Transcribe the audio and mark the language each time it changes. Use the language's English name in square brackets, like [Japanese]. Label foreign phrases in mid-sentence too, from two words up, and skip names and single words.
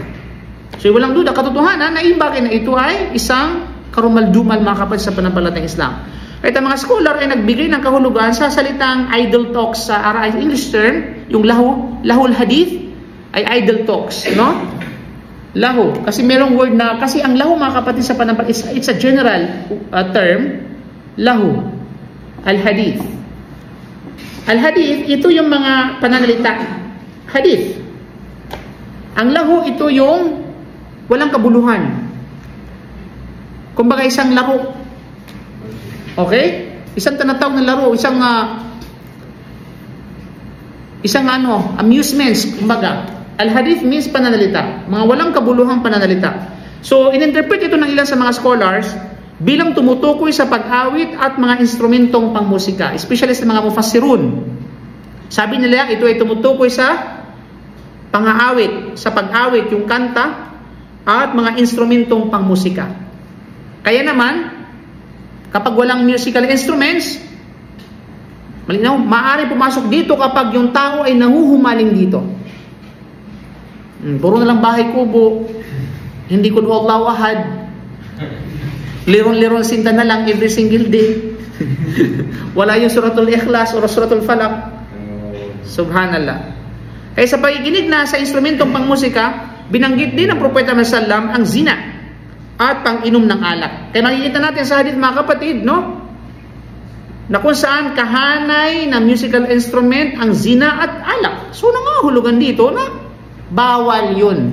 [Filipino] So walang duda, katotohanan na yung bagay na ito ay isang karumaldumal mga kapatid sa pananampalatayang Islam. At ang mga scholar ay nagbigay ng kahulugan sa salitang [English] idle talks [Filipino] sa [English] English term, [Filipino] yung [Arabic] lahul hadith [Filipino] ay [English] idle talks, [Filipino] no? Lahu, kasi merong word na, kasi ang lahu mga kapatid sa pananampalatayang, [English] it's a general term, [Arabic] lahu, al-hadith. Al-hadith, [Filipino] ito yung mga pananalita. [Arabic] Hadith. [Filipino] Ang lahu, ito yung walang kabuluhan. Kumbaga isang laro. Okay? Isang tinatawag na laro, isang amusements, kumbaga. Al-hadith means pananalita. Mga walang kabuluhang pananalita. So, in-interpret ito ng ilan sa mga scholars bilang tumutukoy sa pag-awit at mga instrumentong pangmusika, especially sa mga mufassirun. Sabi nila, ito ay tumutukoy sa pang-aawit, sa pag-awit, yung kanta, at mga instrumentong pangmusika. Kaya naman, kapag walang [English] musical instruments, [Filipino] malinaw, maaari pumasok dito kapag yung tao ay nahuhumaling dito. Puro na lang bahay kubo, hindi ko [Arabic] Allahu ahad, [Filipino] liron-liron sinta na lang [English] every single day. [Filipino] Wala yung [Arabic] suratul ikhlas [Filipino] o [Arabic] suratul falak. [Filipino] Subhanallah. Kaya sa pakikinig na sa instrumentong pangmusika, binanggit din ng Propeta Muhammad SAW ang zina at pang-inom ng alak. Kaya makikita natin sa hadith mga kapatid, no? Na kung saan kahanay na [English] musical instrument [Filipino] ang zina at alak. So nangahulugan dito na bawal yun.